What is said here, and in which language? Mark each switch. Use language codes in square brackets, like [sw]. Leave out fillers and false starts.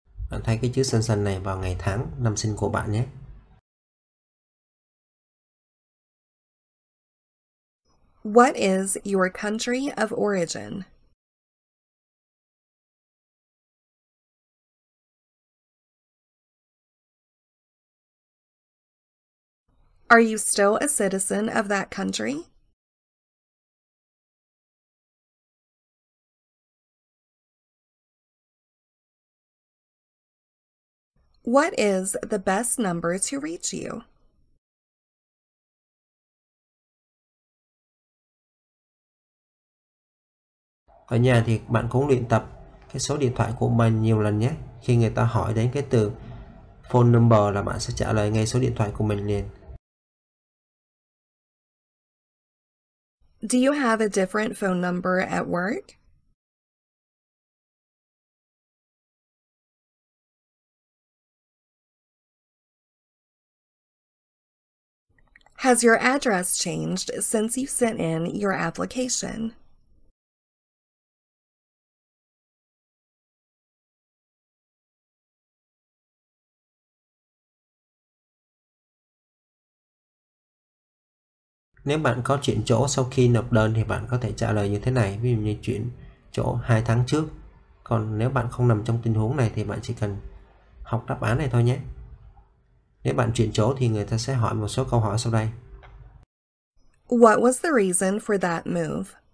[vi] Bạn thay cái chữ xanh xanh này vào ngày tháng năm sinh của bạn nhé. [en] What is your country of origin? Are you still a citizen of that country? What is the best number to reach you? [vi] Ở nhà thì bạn cũng luyện tập cái số điện thoại của mình nhiều lần nhé. Khi người ta hỏi đến cái từ phone number là bạn sẽ trả lời ngay số điện thoại của mình liền. [en] Do you have a different phone number at work? Has your address changed since you sent in your application? [vi] Nếu bạn có chuyển chỗ sau khi nộp đơn thì bạn có thể trả lời như thế này, ví dụ như chuyển chỗ 2 tháng trước. Còn nếu bạn không nằm trong tình huống này thì bạn chỉ cần học đáp án này thôi nhé. Nếu bạn chuyển chỗ thì người ta sẽ hỏi một số câu hỏi sau đây. [en] What was the reason for that move?